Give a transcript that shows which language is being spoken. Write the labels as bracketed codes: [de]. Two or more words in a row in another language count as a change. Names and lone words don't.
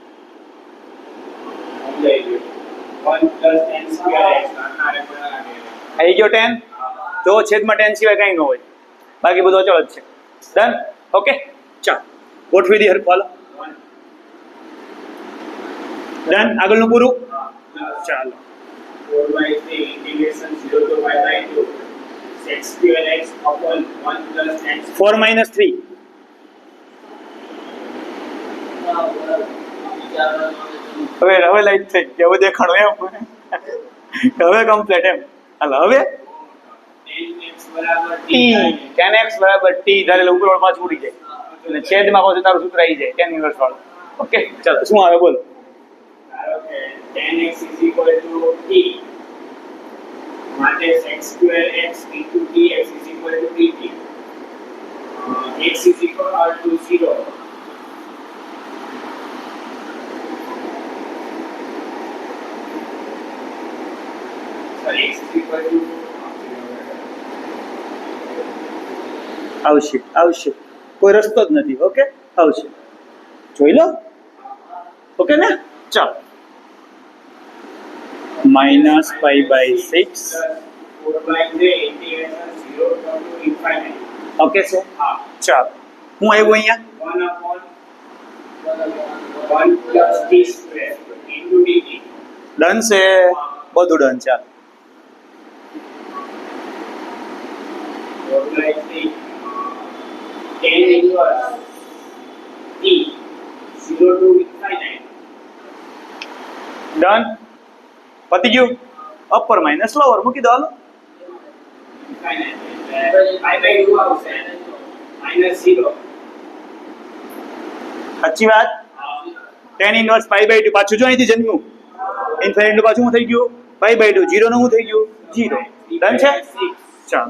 [en] 1 plus tan square x [gu] આવી ગયો 10, જો છેદમાં 10 સિવાય કંઈ ન હોય, બાકી બધું અચળ જ છે. ડન. ઓકે ચાલો ગોઠવી દઈએ હરખું, હાલો ડન. આગળનું પૂરું, ચાલો [en] 4/3 integration 0 to pi/2 sec square x upon 1 plus tan [gu] 4 - 3 હવે લાઈટ થઈ ગઈ, હવે દેખાણું એમ, હવે કમ્પ્લીટ એમ. હાલો હવે x બરાબર t tan x બરાબર t ધારેલું ઉપર પાછું ઉડી જાય, અને છેદમાં પાછું તારું સૂત્ર આવી જાય tan ઇન્વર્સ વાળું. ઓકે ચાલો શું આવે બોલો, ધારો કે [en] tan x is equal to t [gu] માટે [en] sec square x into dx is equal to dt. X is equal to 0. Sorry, x is equal to [gu] આવશે આવશે, કોઈ રસ્તો જ નથી. ઓકે આવશે, જોઈ લો. ઓકે ને ચાલો [en] minus pi by 6. plus 4 by 3 integration 0 to infinity. [gu] ઓકે છે હા, ચાલો હું આવ્યું અહીંયા [en] 1 upon 1 plus t square into dt. [gu] ડન છે બધું ડન ચાલો [en] 4 by 3 tan inverse t 0 to infinity. [gu] ડન પતી ગયું [en] upper minus lower [gu] મૂકી દો હાલો [en] Infinity. Pi by 2 આવશે minus 0. [gu] સાચી વાત [en] tan inverse pi by 2 [gu] પાછું જો અહીંથી જન્મ્યું ઇન્ફિનિટ નું પાછું શું થઈ ગયું [en] pi by 2 [gu] 0 નું શું થઈ ગયું 0 ડન છે ચાલો